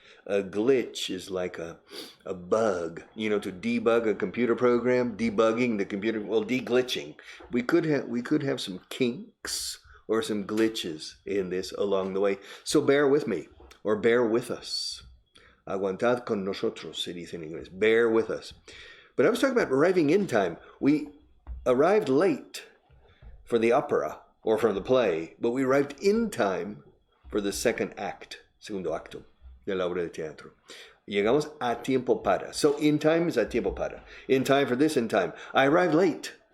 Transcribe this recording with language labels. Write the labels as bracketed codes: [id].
[en] A glitch is like a bug, to debug a computer program, debugging the computer, well, deglitching. We could have some kinks or some glitches in this along the way. So bear with me, or bear with us. [es] Aguantad con nosotros, se dice en inglés. [en] Bear with us. But I was talking about arriving in time. We arrived late for the opera or for the play, but we arrived in time for the second act, segundo acto de la obra de teatro. Llegamos a tiempo para. So in time is a tiempo para. In time for this, in time. I arrived late.